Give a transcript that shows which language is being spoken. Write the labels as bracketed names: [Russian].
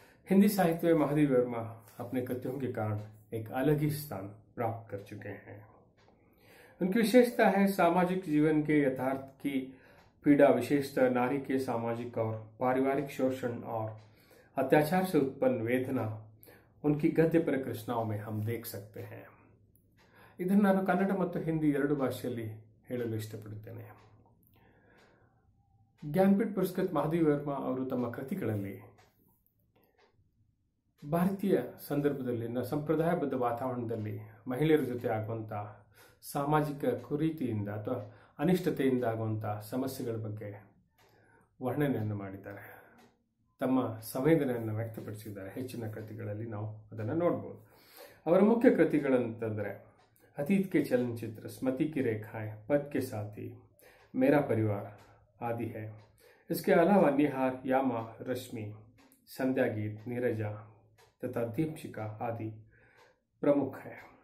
[Hindi] हिंदी साहित्य में महादेवी वर्मा अपने कृतियों के कारण एक अलग ही स्थान प्राप्त कर चुके हैं। उनकी विशेषता है सामाजिक जीवन के यथार्थ की पीड़ा, विशेषतः नारी के सामाजिक और पारिवारिक शोषण और अत्याचार से उत्पन्न वेदना उनकी गद्यपर रचनाओं में हम देख सकते हैं। [Kannada] ಇದನ್ನು ನಾನು ಕನ್ನಡ ಮತ್ತು ಹಿಂದಿ ಎರಡು ಭಾಷೆಯಲ್ಲಿ ಹೇಳಲು ಇಷ್ಟಪಡುತ್ತೇನೆ। ಜ್ಞಾನಪೀಠ ಪುರಸ್ಕೃತ ಮಹಾದೇವಿ ವರ್ಮಾ ಅವರು ತಮ್ಮ ಕೃತಿಗಳಲ್ಲಿ ಭಾರತೀಯ ಸಂದರ್ಭದಲ್ಲಿ ಸಂಪ್ರದಾಯಬದ್ಧ ವಾತಾವರಣದಲ್ಲಿ ಮಹಿಳೆಯರ ಜೊತೆ ಆಗುವಂತ ಸಾಮಾಜಿಕ ಕುರೀತಿಯಿಂದ ಅಥವಾ ಅನಿಷ್ಟತೆಯಿಂದ ಆಗುವಂತಹ ಸಮಸ್ಯೆಗಳ ಬಗ್ಗೆ ವರ್ಣನೆಯನ್ನು ಮಾಡಿದ್ದಾರೆ, ತಮ್ಮ ಸಂವೇದನೆಯನ್ನು ವ್ಯಕ್ತಪಡಿಸಿದ್ದಾರೆ। ಹೆಚ್ಚಿನ ಕೃತಿಗಳಲ್ಲಿ ನಾವು ಅದನ್ನು ನೋಡಬಹುದು। ಅವರ ಮುಖ್ಯ ಕೃತಿಗಳಂತಂದ್ರೆ [Hindi] अतीत के चलनचित्र, स्मृति की रेखाएं, पद के साथी, मेरा परिवार आदि है। इसके अलावा निहार, यामा, रश्मि, संध्या गीत, नीरजा तथा दीपशिखा आदि प्रमुख है।